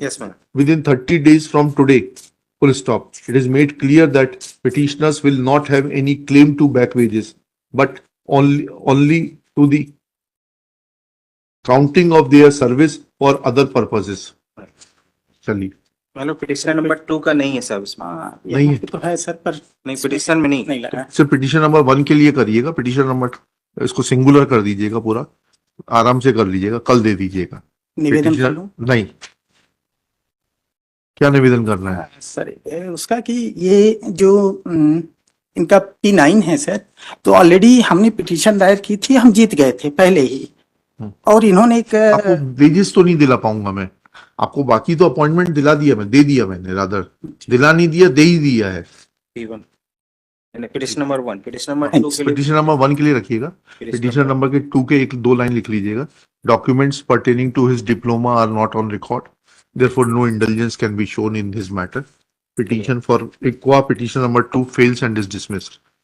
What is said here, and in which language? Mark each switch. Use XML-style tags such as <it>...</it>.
<en>Yes, ma'am. Within 30 days from today. Full stop. It is made clear that petitioners will not have any claim to back wages, but only to the counting of their service for other purposes.</en> <hi>चलिए, मतलब petition number 2 का नहीं है सब इसमें। नहीं है। तो है सर, पर नहीं पिटिशन में नहीं नहीं लगा। सिर्फ पिटिशन नंबर 1 के लिए करिएगा, पिटिशन नंबर इसको सिंगुलर कर दीजिएगा, पूरा आराम से कर लीजिएगा, कल दे दीजिएगा। निवेदन कर लूं? नहीं, क्या निवेदन करना है सर उसका कि ये जो इनका P9 है सर, तो ऑलरेडी हमने पिटीशन दायर की थी, हम जीत गए थे पहले ही, और इन्होंने एक आपको वेजेस तो नहीं दिला पाऊंगा मैं आपको, बाकी तो अपॉइंटमेंट दिला दिया, मैं दे दिया, मैंने रादर दिला नहीं दिया, दे ही दिया है। P1 petition number 1 petition number 2 के लिए पिटिशन नंबर 1 के लिए रखिएगा, पिटिशन नंबर के 2 के 1-2 लाइन लिख लीजिएगा।</hi> <en>Documents pertaining to his diploma are not on record, therefore no indulgence can be shown in his matter. Petition for ICWA petition number 2 fails and is dismissed.</en>